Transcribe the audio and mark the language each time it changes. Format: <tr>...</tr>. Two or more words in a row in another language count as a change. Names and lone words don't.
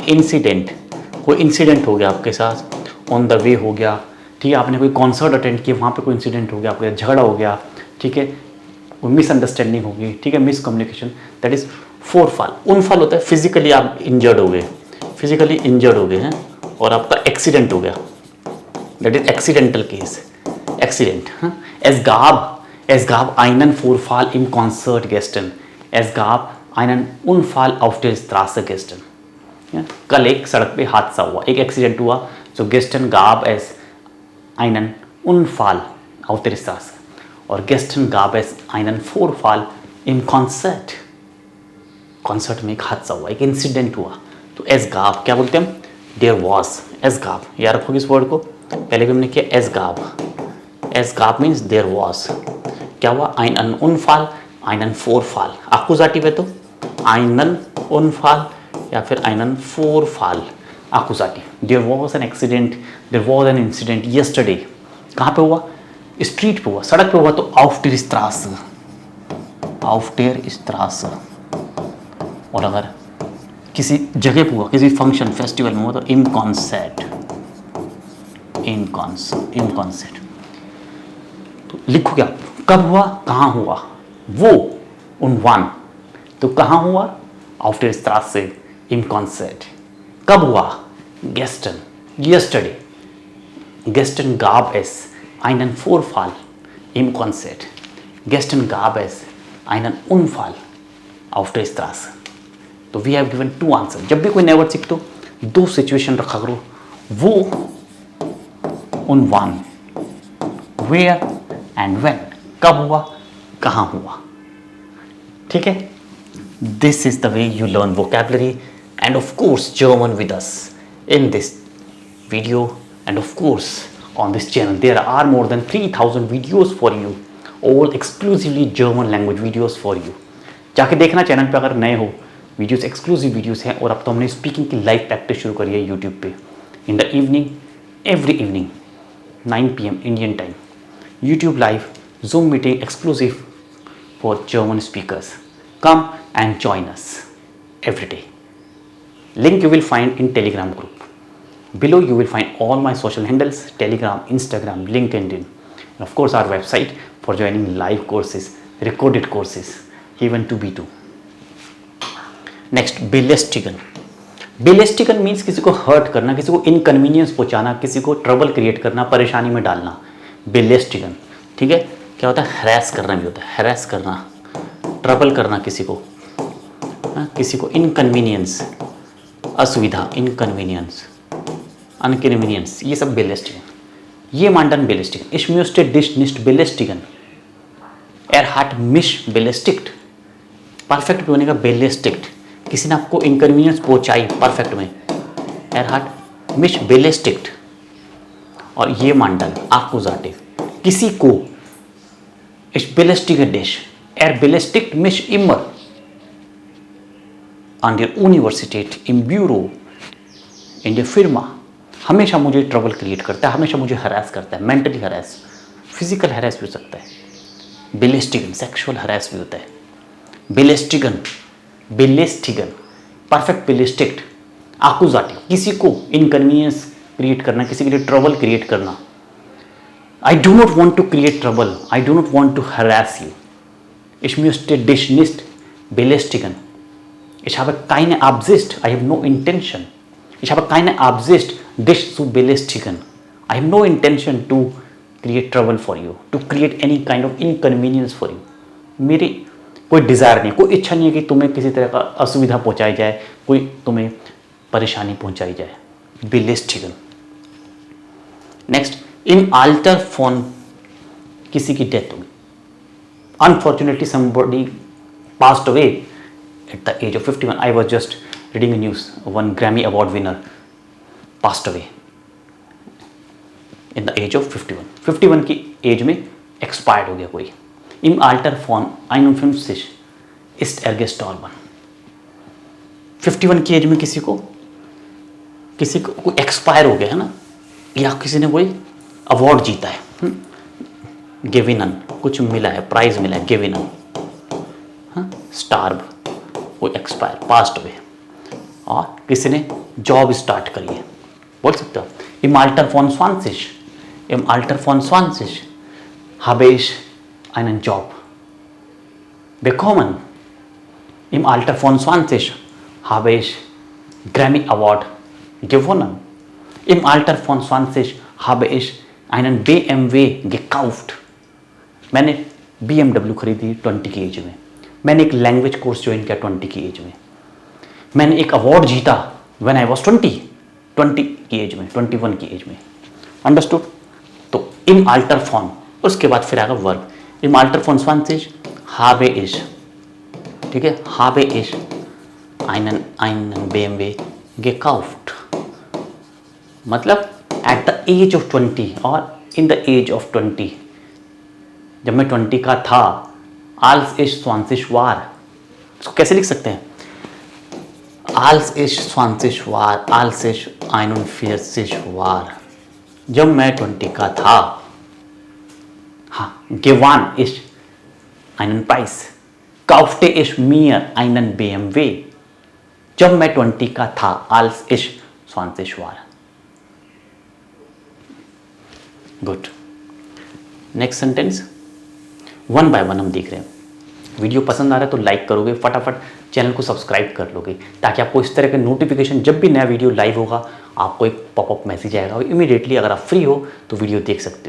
<hi>इंसिडेंट, कोई इंसिडेंट हो गया आपके साथ,</hi> <en>on the way</en> <hi>हो गया, ठीक है, आपने कोई कॉन्सर्ट अटेंड किया, वहाँ पे कोई इंसिडेंट हो गया, आपके झगड़ा हो गया, ठीक है, कोई मिसअंडरस्टैंडिंग होगी, ठीक है, मिसकम्युनिकेशन,</hi> <en>that is</en> <hi>फोरफाल. उनफाल होता है फिजिकली आप इंजर्ड हो गए,</hi> <en>physically injured</en> <hi>हो गए हैं और आपका एक्सीडेंट हो गया,</hi> <en>that is accidental case,</en> <hi>एक्सीडेंट.</hi> <de>Es gab einen Vorfall im Konzert gestern. Es gab einen Unfall auf der Straße gestern.</de> <hi>कल एक सड़क पे हादसा हुआ, एक एक्सीडेंट हुआ.</hi> <de>So gestern gab es einen Unfall auf der Straße. और gestern gab es einen Vorfall im Konzert.</de> <hi>कॉन्सर्ट में एक हादसा हुआ, एक इंसिडेंट हुआ. तो</hi> <de>es gab</de> <hi>क्या बोलते हैं हम?</hi> <en>There was.</en> <de>Es gab</de> <hi>याद रखोगे इस वर्ड को. पहले भी हमने किया</hi> <de>es gab. Es gab</de> <en>means there was.</en> <hi>क्या हुआ?</hi> <de>einen Unfall, einen Vorfall.</de> <hi>Akkusativ है तो</hi> <de>einen Unfall</de> <hi>या फिर</hi> <de>einen Vorfall. Akkusativ.</de> <en>There was an accident, there was an incident yesterday.</en> <hi>कहाँ पे हुआ? स्ट्रीट पे हुआ, सड़क पे हुआ तो</hi> <de>auf der Straße. auf der Straße.</de> <hi>और अगर किसी जगह पे हुआ, किसी</hi> <en>function festival</en> <hi>में हुआ तो</hi> <de>im Konzert. im Konzert.</de> <hi>तो लिखो क्या? कब हुआ, कहाँ हुआ? वो उन तो कहाँ हुआ?</hi> <de>auf der Straße im Konzert.</de> <hi>कब हुआ?</hi> <de>gestern, yesterday. gestern gab es einen Vorfall im Konzert. gestern gab es einen Unfall auf der Straße.</de> <en>तो we have given two answers.</en> <hi>जब भी कोई नया वर्ड सीखते हो दो सिचुएशन रखा करो, वो उन</hi> <en>where and when.</en> <hi>कब हुआ, कहाँ हुआ, ठीक है.</hi> <en>this is the way you learn vocabulary and of course German with us in this video and of course on this channel. There are more than 3000 videos for you, all exclusively German language videos for you.</en> <hi>जाके देखना चैनल पे अगर नए हो, वीडियोस एक्सक्लूसिव वीडियोस हैं. और अब तो हमने स्पीकिंग की</hi> <en>live practice</en> <hi>शुरू करी है यूट्यूब पे</hi> <en>in the evening, every evening 9 PM Indian time. YouTube live Zoom meeting exclusive for German speakers. Come and join us every day. Link you will find in Telegram group. Below you will find all my social handles, Telegram, Instagram, LinkedIn, and of course our website for joining live courses, recorded courses, even 2B2.</en> <hi>Next, belästigen. belästigen means किसी को हर्ट करना, किसी को इनकन्वीनियंस पहुंचाना, किसी को</hi> <en>trouble create</en> <hi>करना, परेशानी में डालना. belästigen, ठीक है. क्या होता है? हैरेस करना भी होता है, हैरेस करना, ट्रबल करना किसी को, किसी को इनकन्वीनियंस, असुविधा, इनकन्वीनियंस, अनकन्वीनियंस, ये सब belästigen. ये मांडन belästigen.</hi> <de>Ich möchte dich nicht belästigen. hat mich belästigt.</de> <hi>परफेक्ट पे होने का belästigt. किसी ने आपको इनकन्वीनियंस पहुंचाई परफेक्ट में,</hi> <de>hat mich belästigt.</de> <hi>और ये मांडन akkusativ. किसी को</hi> <de>ich belästige dich. Belästigt mich immer. An der Universität, im Büro, in der Firma.</de> <hi>हमेशा मुझे</hi> <en>trouble create</en> <hi>करता है, हमेशा मुझे हरास करता है,</hi> <en>mentally harass, physical harass</en> <hi>भी हो सकता है. belästigen,</hi> <en>sexual harass</en> <hi>भी होता है.</hi> <de>belästigen, Perfekt belästigt, Akkusativ,</de> <hi>किसी को</hi> <en>inconvenience create</en> <hi>करना, किसी के लिए</hi> <en>trouble create</en> <hi>करना.</hi> <en>I do not want to create trouble. I do not want to harass you.</en> <de>Ich möchte dich nicht belästigen. Ich habe keine Absicht.</de> <en>I have no intention.</en> <de>Ich habe keine Absicht, dich zu belästigen.</de> <en>I have no intention to create trouble for you, to create any kind of inconvenience for you.</en> <hi>मेरी कोई डिज़ायर नहीं, कोई इच्छा नहीं है कि तुम्हें किसी तरह का असुविधा पहुंचाई जाए, कोई तुम्हें परेशानी पहुंचाई जाए। बेलेस्टिगन। नेक्स्ट,</hi> <de>im Alter von,</de> <hi>किसी की डेथ होगी,</hi> <en>unfortunately somebody passed away at the age of 51. I was just reading a news, one Grammy Award winner passed away in the age of 51.</en> <hi>51 की एज में एक्सपायर्ड हो गया कोई।</hi> <de>Im Alter von 51 ist er gestorben.</de> <hi>51 की एज में किसी को कोई एक्सपायर हो गया है ना, या किसी ने कोई अवार्ड जीता है, गेविनन, कुछ मिला है, प्राइज मिला है, गेविनन, स्टार्व, कोई एक्सपायर, पास्ट हुए, और किसी ने जॉब स्टार्ट करी है, बोल सकते हो</hi> <de>im Alter von 20, im Alter von 20 habe ich einen Job bekommen, im Alter von 20 habe ich Grammy Award gewonnen, im Alter von 20 habe ich einen BMW gekauft,</de> <hi>मैंने BMW खरीदी 20 की एज में, मैंने एक</hi> <en>language course</en> <hi>ज्वाइन किया 20 की एज में, मैंने एक अवार्ड जीता</hi> <en>when I was</en> <hi>20 की एज में, 21 की एज में।</hi> <en>अंडरस्टूड?</en> <hi>तो</hi> <de>im Alter von,</de> <hi>उसके बाद फिर आएगा वर्ब।</hi> <de>im Alter von 20 habe ich,</de> <hi>ठीक है,</hi> <de>habe ich einen BMW gekauft,</de> <hi>मतलब</hi> <en>at the age of 20</en> <hi>और</hi> <en>in the age of 20,</en> <hi>जब मैं 20 का था,</hi> <de>als ich 20 war,</de> <hi>इसको कैसे लिख सकते हैं?</hi> <de>als ich 20 war, als ich 41 war,</de> <hi>जब मैं 20 का था, हाँ,</hi> <de>gewann ich einen Preis, kaufte ich mir einen BMW,</de> <hi>जब मैं 20 का था,</hi> <de>als ich 20 war।</de> <en>गुड। next sentence, one by one</en> <hi>हम देख रहे हैं। वीडियो पसंद आ रहा है तो लाइक करोगे, फटाफट चैनल को सब्सक्राइब कर लोगे, ताकि आपको इस तरह के नोटिफिकेशन, जब भी नया वीडियो लाइव होगा आपको एक</hi> <en>popup message</en> <hi>आएगा और इमीडिएटली अगर आप फ्री हो तो वीडियो देख सकते हो।</hi>